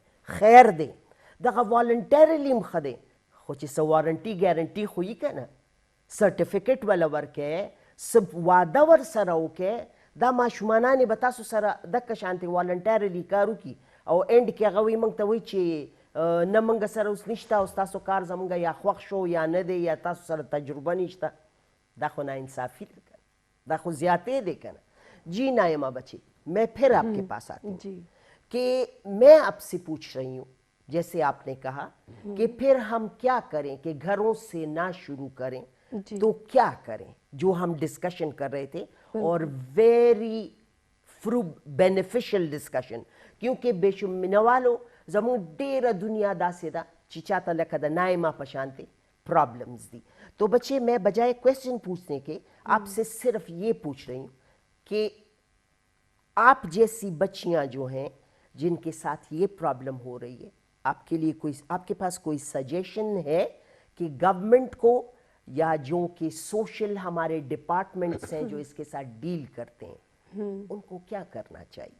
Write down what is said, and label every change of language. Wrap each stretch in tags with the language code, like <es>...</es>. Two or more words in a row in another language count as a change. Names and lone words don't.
<ps>خیر دی, دغه والنټرلی هم ښه دی, خو چې څه</ps> <en>warranty guarantee</en> <ps>خو یي که نه, سرټیفیکټ وله ورکړئ, څه واده ورسره وکړئ, دا ماشومانانې به تاسو سره دغه شانتې والنټرلی کار وکړي او اینډ کې هغه وایي موږ ته وایي چې نه موږ سره اوس نشته او ستاسو کار زموږ یا خوښ شو یا نه دی یا تاسو سره تجربه نشته. دا خو ناانصافي ده که نه, دا خو زیاتې دی که نه.</ps> <ur>جی نائمہ بچے, میں پھر آپ کے پاس آتی ہوں کہ میں آپ سے پوچھ رہی ہوں, جیسے آپ نے کہا کہ پھر ہم کیا کریں, کہ گھروں سے نہ شروع کریں تو کیا کریں, جو ہم ڈسکشن کر رہے تھے, اور</ur> <en>very beneficial discussion,</en> <ur>کیونکہ</ur> <ps>بے شمینوالو زمون ډیره دنیا داسې ده چې چاته لکه د نائمہ په شانتې پرابلمز دی.</ps> <ur>تو بچے میں بجائے کویسچن پوچھنے کے آپ سے صرف یہ پوچھ رہی ہوں کہ آپ جیسی بچیاں جو ہیں جن کے ساتھ یہ پرابلم ہو رہی ہے, آپ کے لیے کوئی, آپ کے پاس کوئی سجیشن ہے کہ گورنمنٹ کو یا جو کہ سوشل ہمارے ڈپارٹمنٹس ہیں جو اس کے ساتھ ڈیل کرتے ہیں, ان کو کیا کرنا چاہیے؟</ur>